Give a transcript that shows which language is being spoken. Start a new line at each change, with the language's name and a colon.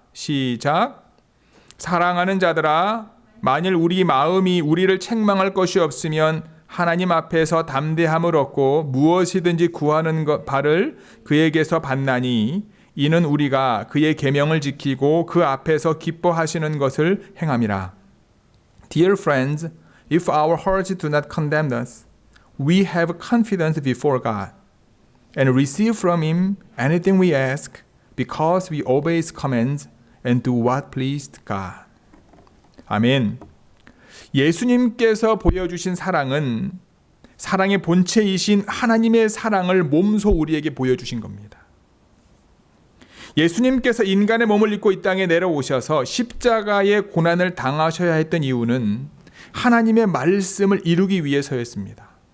Korean: 시작. 사랑하는 자들아, 만일 우리 마음이 우리를 책망할 것이 없으면 하나님 앞에서 담대함을 얻고 무엇이든지 구하는 바를 그에게서 받나니 이는 우리가 그의 계명을 지키고 그 앞에서 기뻐하시는 것을 행함이라.
English: Dear friends, if our hearts do not condemn us, we have confidence before God and receive from Him anything we ask because we obey His commands and do what pleased God.
Korean: 아멘. 예수님께서 보여주신 사랑은 사랑의 본체이신 하나님의 사랑을 몸소 우리에게 보여주신 겁니다. 예수님께서 인간의 몸을 입고 이 땅에 내려오셔서 십자가의 고난을 당하셔야 했던 이유는 하나님의 말씀을 이루기 위해서였습니다.